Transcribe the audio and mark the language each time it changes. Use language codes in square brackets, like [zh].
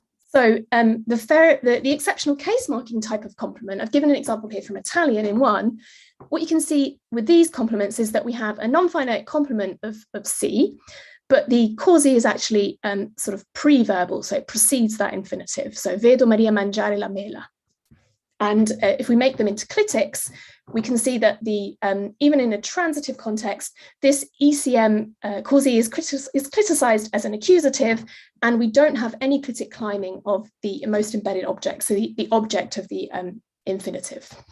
[en] So the exceptional case marking type of complement, I've given an example here from Italian in one. What you can see with these complements is that we have a non-finite complement of C, but the causi is actually sort of pre-verbal, so it precedes that infinitive. [it] So vedo Maria mangiare la mela. [en] And if we make them into clitics, we can see that even in a transitive context, this ECM causi is cliticized as an accusative, and we don't have any clitic climbing of the most embedded object, so the object of the infinitive.